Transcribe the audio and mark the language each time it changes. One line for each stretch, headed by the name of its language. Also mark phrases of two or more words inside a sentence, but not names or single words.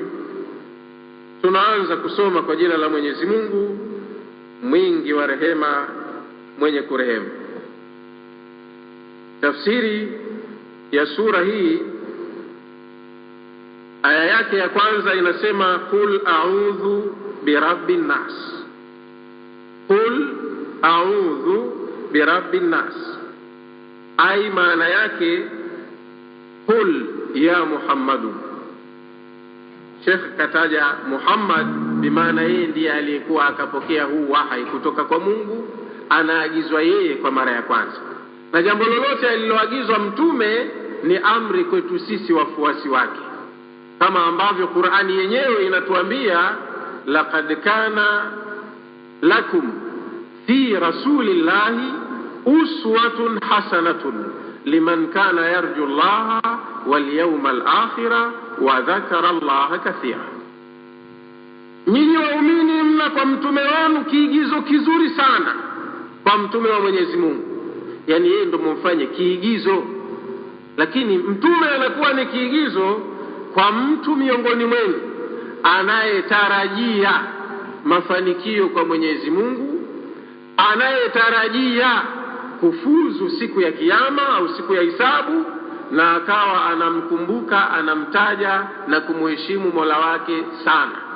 Swahili: Tunaanza kusoma kwa jina la Mwenyezi Mungu mwingi wa rehema, mwenye kurehemu. Tafsiri ya sura hii, aya yake ya kwanza inasema
Arabic: قل أعوذ برب الناس. قل أعوذ برب الناس، أي
Swahili: maana yake
Arabic: قل يا محمد.
Swahili: Sheikh kataja Muhammad bimaana yeye ndiye aliyekuwa akapokea huu wahai kutoka kwa Mungu, anaagizwa yeye kwa mara ya kwanza. Na jambo lolote aliloagizwa mtume ni amri kwetu sisi wafuasi wake, kama ambavyo Qur'ani yenyewe inatuambia
Arabic: لقد كان لكم في رسول الله أسوة حسنة لمن كان يرجو الله واليوم الآخر وذكر الله كثيرا.
Swahili: Nyinyi waumini mna kwa mtume wenu kiigizo kizuri sana, kwa mtume wa Mwenyezi Mungu. Yani yeye ndo mumfanye kiigizo, lakini mtume anakuwa ni kiigizo kwa mtu miongoni mwenu anayetarajia mafanikio kwa Mwenyezi Mungu, anayetarajia kufuzu siku ya kiyama au siku ya hisabu, na akawa anamkumbuka, anamtaja na kumheshimu Mola wake sana.